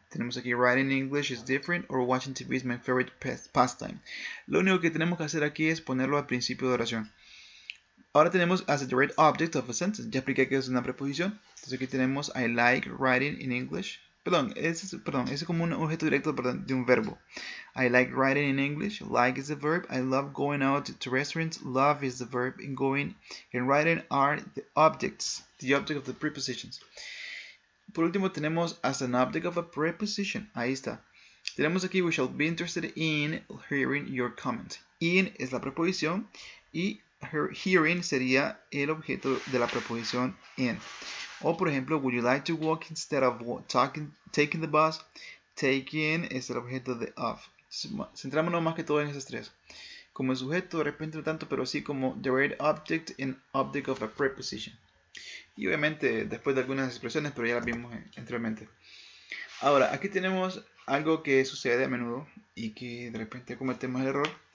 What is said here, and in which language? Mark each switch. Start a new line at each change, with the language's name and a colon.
Spanish: Tenemos aquí
English: writing in English is different or watching TV is my favorite pastime.
Spanish: Lo único que tenemos que hacer aquí es ponerlo al principio de oración. Ahora tenemos
English: as a direct object of a sentence.
Spanish: Ya expliqué que es una preposición. Entonces aquí tenemos
English: I like writing in English.
Spanish: Ese es como un objeto directo de un verbo.
English: I like writing in English. Like is the verb. I love going out to restaurants. Love is the verb. And going and writing are the objects. The object of the prepositions.
Spanish: Por último tenemos
English: as an object of a preposition.
Spanish: Ahí está. Tenemos aquí
English: we shall be interested in hearing your comment.
Spanish: In es la preposición y hearing sería el objeto de la preposición in. O por ejemplo,
English: would you like to walk instead of taking the bus?
Spanish: Taking es el objeto de of. Centrámonos más que todo en esos tres. Como el sujeto, de repente no tanto, pero sí como
English: direct object and object of a preposition.
Spanish: Y obviamente después de algunas expresiones, pero ya las vimos anteriormente. Ahora, aquí tenemos algo que sucede a menudo y que de repente cometemos el error.